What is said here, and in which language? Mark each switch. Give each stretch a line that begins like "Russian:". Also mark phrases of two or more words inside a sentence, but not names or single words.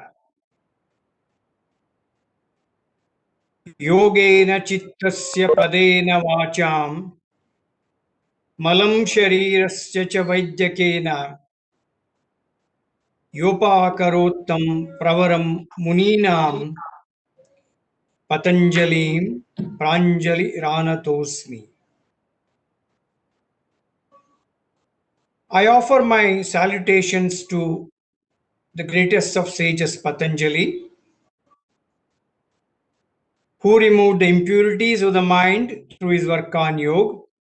Sanskrit: ಯೋಗೇನ ಚಿತ್ತಸ್ಯ ಪದೇನ ವಾಚಾಂ ಮಲಂ ಶರೀರಸ್ಯ ಚ ವೈದ್ಯಕೇನ ಯೋಪಾಕರೋತ್ತಂ ಪ್ರವರಂ ಮುನೀನಾಂ ಪತಂಜಲಿಂ ಪ್ರಾಂಜಲಿರಾನತೋಸ್ಮಿ.
English: I offer my salutations to the greatest of sages Patanjali, who removed the impurities of the mind through his work on yoga,